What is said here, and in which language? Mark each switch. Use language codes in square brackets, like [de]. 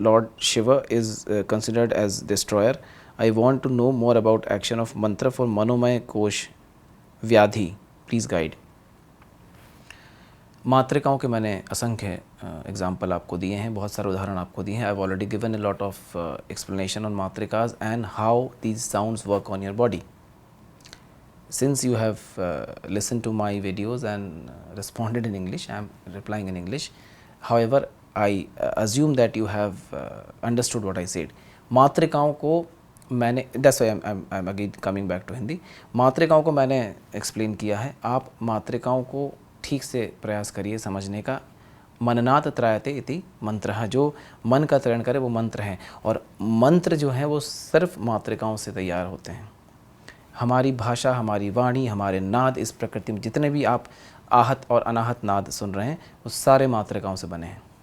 [en] Lord Shiva is considered as destroyer. I want to know more about action of mantra for manomay kosh vyadhi. Please guide. [hi] मातृकाओं के मैंने असंख्य example आपको दिए हैं, बहुत सारे उदाहरण आपको दिए हैं. [en] I have already given a lot of explanation on मातृकाज and how these sounds work on your body. Since you have listened to my videos and responded in English, I am replying in English. However, I assume that you have understood what I said. [hi] मातृकाओं को मैंने, [en] that's why I'm again coming back to Hindi. [hi] मातृकाओं को मैंने explain किया है. आप मातृकाओं को ठीक से प्रयास करिए समझने का. [sa] मननात् त्रायते इति मंत्रः, [hi] जो मन का त्रयण करे वो मंत्र हैं. और मंत्र जो हैं वो सिर्फ मातृकाओं से तैयार होते हैं. हमारी भाषा, हमारी वाणी, हमारे नाद, इस प्रकृति में जितने भी आप आहत और अनाहत नाद सुन रहे हैं वो सारे मातृकाओं से बने हैं.